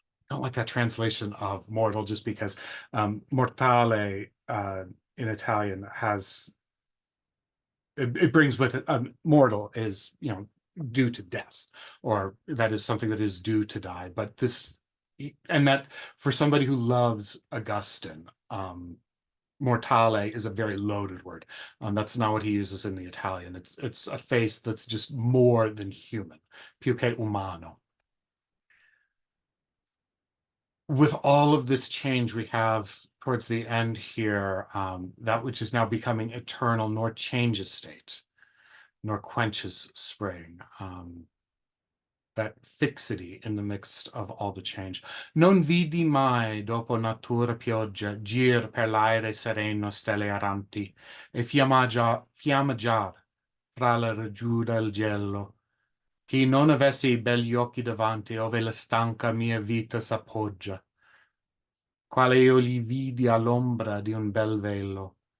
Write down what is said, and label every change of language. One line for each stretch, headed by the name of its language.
English: Don't like that translation of mortal just because mortale in Italian has it brings with it mortal is due to death, or that is something that is due to die. But this and that for somebody who loves Augustine, mortale is a very loaded word. That's not what he uses in the Italian. It's a face that's just more than human,
Italian: più che umano.
English: With all of this change we have towards the end here, that which is now becoming eternal, nor changes state, nor quenches spring. That fixity in the midst of all the change.
Italian: Non vidi mai, dopo natura pioggia, gir per l'aere sereno stelle erranti, e fiammeggiar fra la reggiura e il gelo. Chi non avesse i begli occhi davanti, ove la stanca mia vita s'appoggia, quale io li vidi all'ombra di un bel velo.